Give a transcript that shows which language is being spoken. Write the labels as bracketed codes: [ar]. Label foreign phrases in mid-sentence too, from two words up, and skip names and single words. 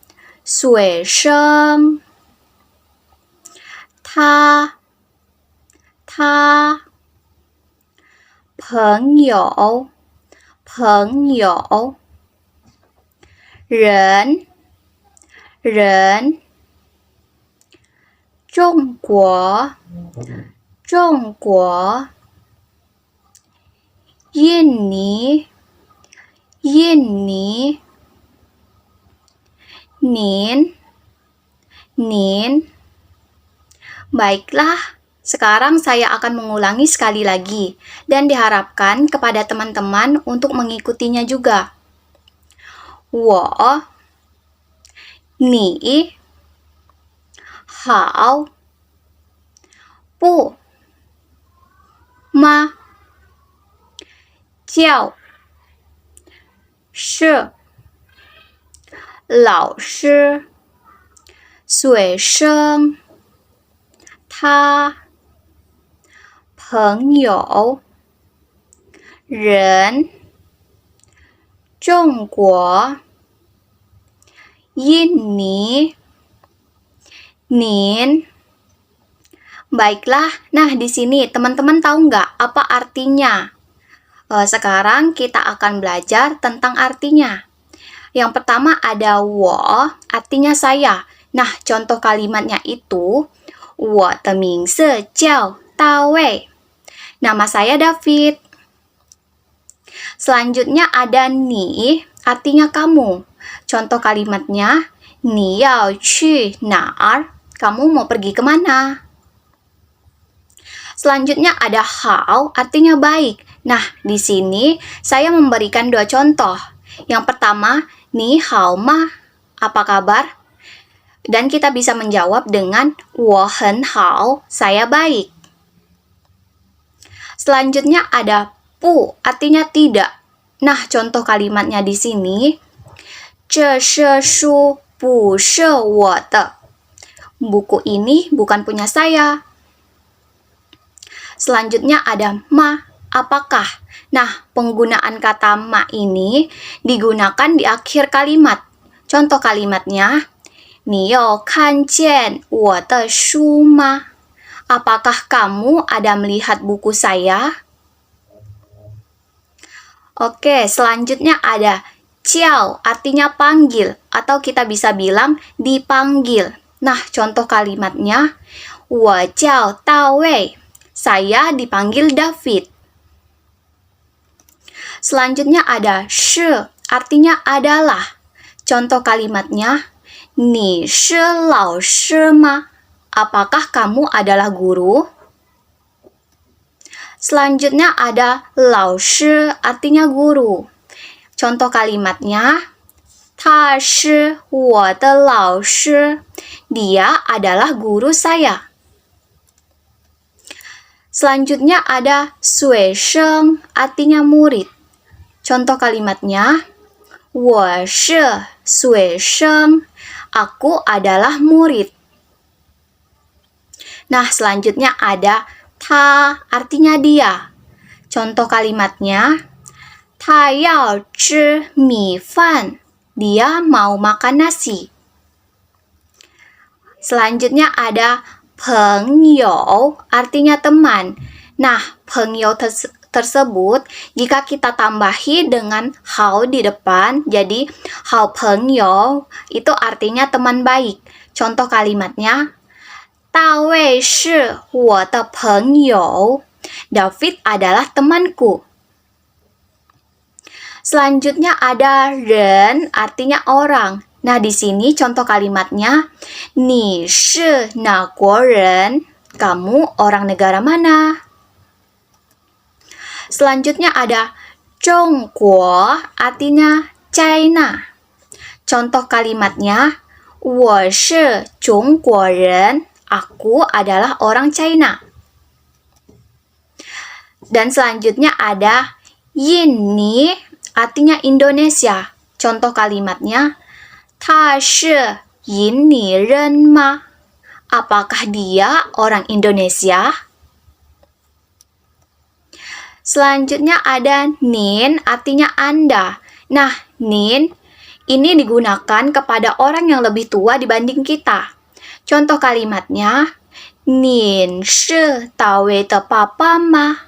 [zh] 他，朋友，人，中国，印尼， [id] 您。Baiklah, sekarang saya akan mengulangi sekali lagi dan diharapkan kepada teman-teman untuk mengikutinya juga. [zh] 我，你，好，不，吗, 叫，是, 老师，学生, 他，朋友，人，中国，印尼， [id] 您。Baiklah, nah di sini teman-teman tahu nggak apa artinya? Sekarang kita akan belajar tentang artinya. Yang pertama ada wo, artinya saya. Nah, contoh kalimatnya itu [zh] 我的名字叫大卫. [id] Nama saya David. Selanjutnya ada ni, artinya kamu. Contoh kalimatnya, [zh] 你要去哪儿? [id] Kamu mau pergi kemana? Selanjutnya ada hao, artinya baik. Nah, di sini saya memberikan 2 contoh. Yang pertama, [zh] 你好吗, [id] apa kabar? Dan kita bisa menjawab dengan [zh] 我很好, [id] saya baik. Selanjutnya ada bu, artinya tidak. Nah, contoh kalimatnya di sini, [zh] 这是书不是我的. [id] Buku ini bukan punya saya. Selanjutnya ada ma, apakah? Nah, penggunaan kata ma ini digunakan di akhir kalimat. Contoh kalimatnya, [zh] 你有看见我的书吗? [id] Apakah kamu ada melihat buku saya? Oke, selanjutnya ada jiao, artinya panggil, atau kita bisa bilang dipanggil. Nah, contoh kalimatnya, [zh] 我叫大卫, [id] saya dipanggil David. Selanjutnya ada shi, artinya adalah. Contoh kalimatnya, [zh] 你是老师吗? [id] Apakah kamu adalah guru? Selanjutnya ada 老师, artinya guru. Contoh kalimatnya, [zh] 他是我的老师. [id] Dia adalah guru saya. Selanjutnya ada 学生, artinya murid. Contoh kalimatnya, [zh] 我是学生. [id] Aku adalah murid. Nah, selanjutnya ada ta, artinya dia. Contoh kalimatnya, [zh] 他要吃米饭. [id] Dia mau makan nasi. Selanjutnya ada 朋友, artinya teman. Nah, 朋友 tersebut jika kita tambahi dengan 好 di depan, jadi 好朋友 itu artinya teman baik. Contoh kalimatnya, [zh] 大卫是我的朋友. [id] David adalah temanku. Selanjutnya ada 人, artinya orang. Nah, di sini contoh kalimatnya, [zh] 你是哪国人? [id] Kamu orang negara mana? Selanjutnya ada 中国, artinya China. Contoh kalimatnya, [zh] 我是中国人. [id] Aku adalah orang China. Dan selanjutnya ada 印尼, artinya Indonesia. Contoh kalimatnya, [zh] 他是印尼人吗? [id] Apakah dia orang Indonesia? Selanjutnya ada 您, artinya Anda. Nah, 您 ini digunakan kepada orang yang lebih tua dibanding kita. Contoh kalimatnya, [zh] 您是大卫的爸爸吗?